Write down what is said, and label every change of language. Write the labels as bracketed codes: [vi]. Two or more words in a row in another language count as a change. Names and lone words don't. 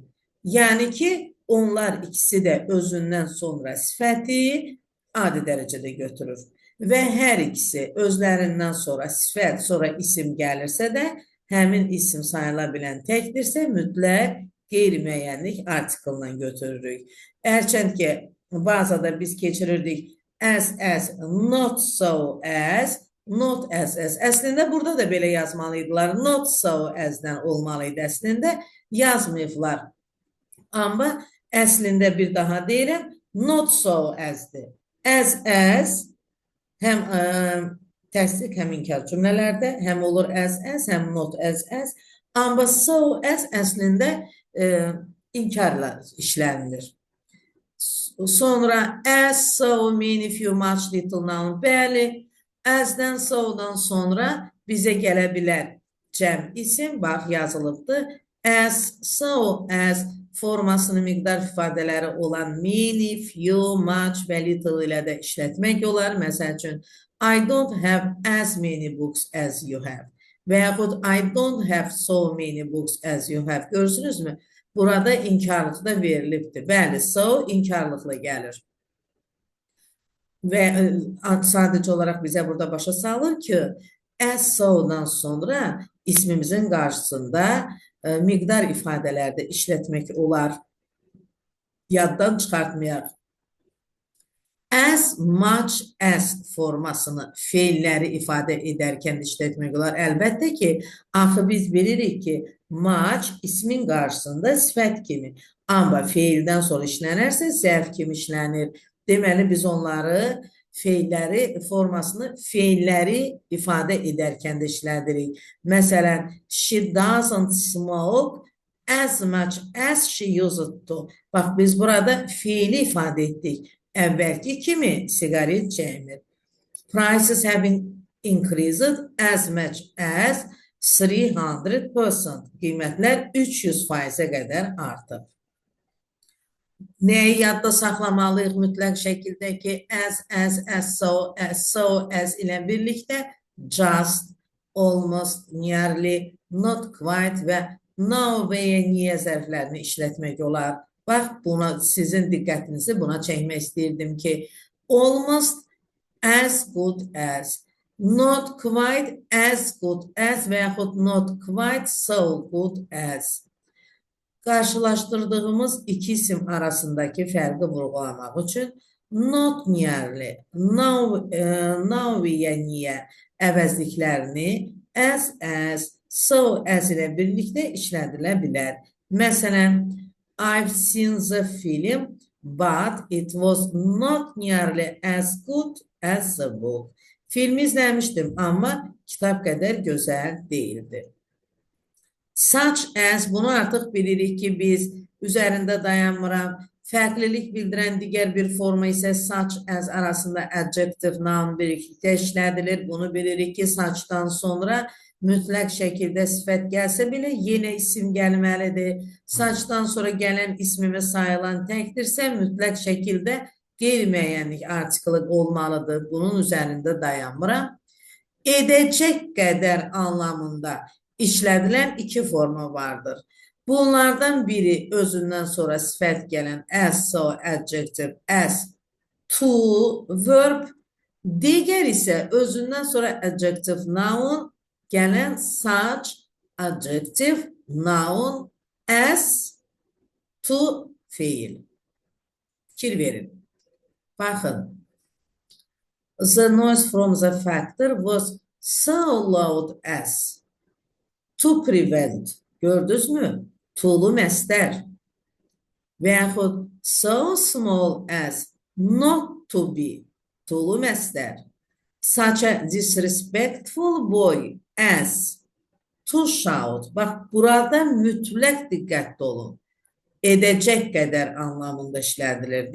[az] Yəni ki, onlar ikisi də özündən sonra sifəti adi dərəcədə götürür. Və hər ikisi özlərindən sonra sifət, sonra isim gəlirsə də, həmin isim sayıla bilən təkdirsə, mütləq qeyri-müəyyənlik artiklından götürürük. Hərçənd ki, bazada biz keçirirdik [en] as, not so as, not as. [az] Əslində burada da belə yazmalıydılar. [en] Not so as'dən [az] olmalıydı əslində. Yazmayıblar. Amma əslində bir daha deyirəm, [en] not so as'dir. [az] As, həm təsdiq, həm inkar cümlələrdə, həm olur as, həm [en] not as. [az] Amma [en] so as [az] əslində inkarla işlənilir. [en] Sonra as, so, many, few, much, little, noun. [az] Bəli, as'dən, so'dan sonra bizə gələ bilər cəm isim, bax yazılıbdır. [en] As, so, as [az] formasını miqdar ifadələri olan [en] many, few, much [az] və little ilə də işlətmək olar. Məsəl üçün, [en] I don't have as many books as you have. [az] Və yaxud [en] I don't have so many books as you have. [az] Görürsünüzmü? Burada inkarlıqda da verilibdir. Bəli, so inkarlıqla gəlir. Və sadəcə olaraq bizə burada başa salır ki, [en] as so- [az] dan sonra ismimizin qarşısında miqdar ifadələrdə işlətmək olar. Yaddan çıxartmayaq. [en] As much as [az] formasını feilləri ifadə edərkən işlətmək olar. Əlbəttə ki, axı biz bilirik ki, much ismin qarşısında sifət kimi. Amma feildən sonra işlənərsə, zərf kimi işlənir. Deməli, biz onları, feilləri, formasını feilləri ifadə edərkən də işlədirik. Məsələn, [en] she doesn't smoke as much as she used to. [az] Bax, biz burada feili ifadə etdik. Əvvəlki kimi siqaret çəkmir. [en] Prices have increased as much as 300%. [az] Qiymətlər 300%-ə qədər artıb. Nəyi yadda saxlamalıyıq mütləq şəkildə ki, [en] as, so, as [az] ilə birlikdə [en] just, almost, nearly, not quite [az] və no və niyə zərflərini işlətmək olar. Bax, sizin diqqətinizi buna çəkmək istəyirdim ki, [en] almost as good as, not quite as good as [az] və yaxud [en] not quite so good as. [az] Qarşılaşdırdığımız iki isim arasındakı fərqi vurğulamaq üçün [en] not nearly, [az] now və niyə əvəzliklərini [en] as, so, as [az] ilə birlikdə işlədilə bilər. Məsələn, [en] I've seen the film, but it was not nearly as good as the book. [az] Filmi izləmişdim, amma kitab qədər gözəl değildi. [en] Such as, [az] bunu artıq bilirik ki, biz üzərində dayanmıram. Fərqlilik bildirən digər bir forma isə [en] such as [az] arasında [en] adjective, noun [az] birlikdə işlədilir. Bunu bilirik ki, suchdan sonra mütləq şəkildə sifət gəlsə belə yenə isim gəlməlidir. Suchdan sonra gələn ismimiz sayılan təkdirsə mütləq şəkildə qeyri-müəyyənlik artiklı olmalıdır. Bunun üzərində dayanmıram. Edəcək qədər anlamında işlədilən iki forma vardır. Bunlardan biri özündən sonra sifət gələn [en] as, so, adjective, as, to, verb. [az] Digər isə özündən sonra [en] adjective, noun, [az] gələn [en] such, adjective, noun, as, to, [az] feil. Fikir verin. Baxın. [en] The noise from the factory was so loud as. To prevent. [az] Gördünüz mü? To'lu məstər. Və yaxud [en] so small as not to be. [az] To'lu məstər. [en] Such a disrespectful boy as to shout. [az] Bax, burada mütləq diqqətli olun. Edəcək qədər anlamında işlədilir.